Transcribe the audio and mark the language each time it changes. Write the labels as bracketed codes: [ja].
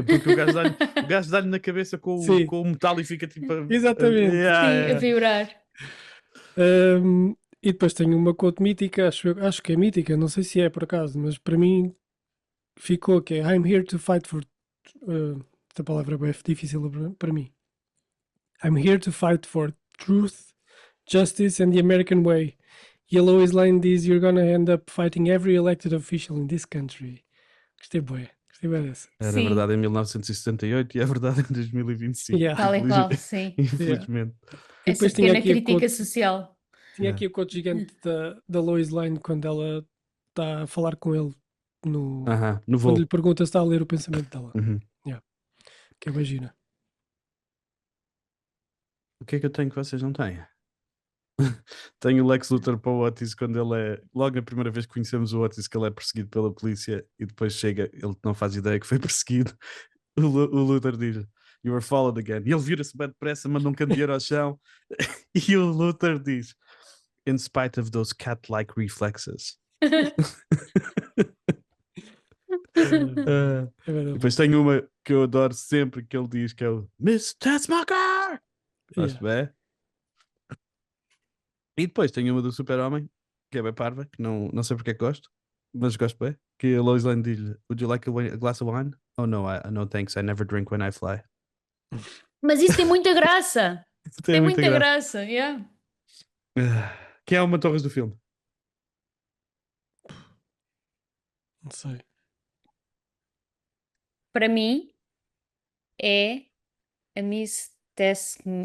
[pt] Porque o gajo dá-lhe na cabeça com o metal e fica tipo exatamente. A vibrar. E depois tenho uma quote mítica, acho que é mítica, não sei se é por acaso, mas para mim ficou que é [en] I'm here to fight for [pt] esta palavra é bem difícil para mim. [en] I'm here to fight for truth, justice and the American way. [pt] E a Lois Lane diz [en] you're gonna end up fighting every elected official in this country. [pt] Gostei bem dessa. Era verdade em 1978 e é verdade em 2025. Tal e qual, sim. Infelizmente. Essa pequena crítica social. Tinha aqui o quote gigante da Lois Lane quando ela está a falar com ele no quando voo. lhe pergunta se está a ler o pensamento dela. Uhum. Que é imagina. O que é que eu tenho que vocês não têm? Tenho o Lex Luthor para o Otis quando ele é. Logo a primeira vez que conhecemos o Otis, que ele é perseguido pela polícia e depois chega, ele não faz ideia que foi perseguido. O Luthor diz: [en] You were followed again. [pt] E ele vira-se bem depressa, manda um candeeiro ao chão. E o Luthor diz: [en] In spite of those cat-like reflexes. [pt] É verdade. Depois tenho uma que eu adoro sempre que ele diz que é o Miss Tessmacher! Gosto bem. E depois tenho uma do Super-Homem, que é bem parva, que não sei porque é que gosto, mas gosto bem. Que a Lois Lane diz: [en] Would you like a glass of wine? Oh no, no thanks, I never drink when I fly. [pt] Mas isso tem muita graça. Tem muita graça. graça, yeah. Quem é uma Torres do filme? Não sei. Para mim é a Miss Tess.